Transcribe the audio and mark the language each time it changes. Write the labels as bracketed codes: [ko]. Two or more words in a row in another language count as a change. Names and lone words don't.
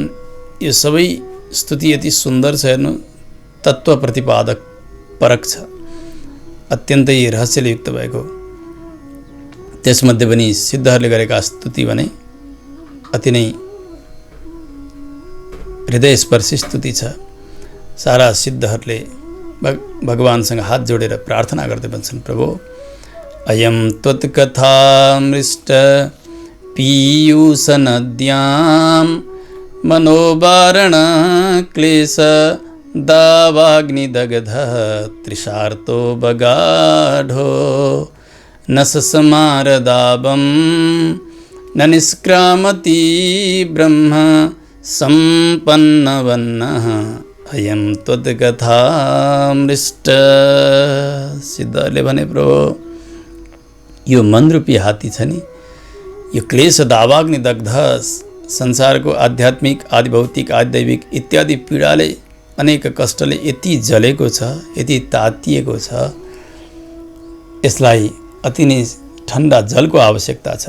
[ne] यो सबै स्तुति यति सुन्दर छ, हेर्नु, तत्त्व प्रतिपादक परक छ, अत्यन्तै रहस्यले युक्त भएको। त्यसमध्ये पनि सिद्धहरूले गरेका स्तुति भने अति नै हृदयस्पर्शी स्तुति छ। सारा सिद्धहरूले भगवानसँग हात जोडेर प्रार्थना गर्दै भन्छन्, प्रभु [sa] अयं त्वत्कथामृष्ट पीयूषनद्यां मनोवारण क्लेश दावाग्निदग्ध त्रिशार्तो बगाढो न सस्मारदाबं न निष्क्रामति ब्रह्म सम्पन्नवन्नः अयं त्वत्कथामृष्ट। [ne] सिद्धहरूले भने, प्रभु यो मनरूपी हात्ती छ नि, यो क्लेश दावाग्नि दग्ध संसारको आध्यात्मिक आदिभौतिक आदिदैविक इत्यादि पीडाले अनेक कष्टले यति जलेको छ, यति तातिएको छ, यसलाई अति नै ठन्डा जलको आवश्यकता छ।